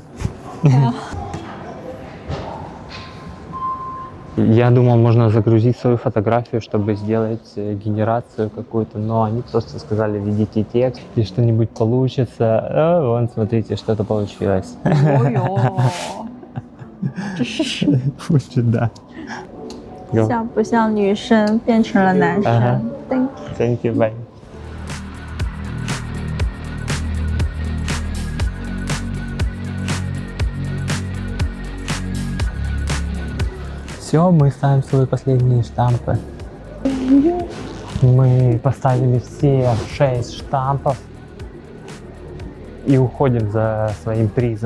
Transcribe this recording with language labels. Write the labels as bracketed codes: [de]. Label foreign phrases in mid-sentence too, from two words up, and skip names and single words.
[ru] Да. Я думал, можно загрузить свою фотографию, чтобы сделать генерацию какую-то, но они просто сказали, введите текст, и что-нибудь получится. А, вон, смотрите, что-то получилось. Ой-ё. [zh] 不知道。像不像女生变成了男生 [en] Thank you, bye. [ru] Все, мы ставим свои последние штампы. Мы поставили все 6 штампов и уходим за своим призом.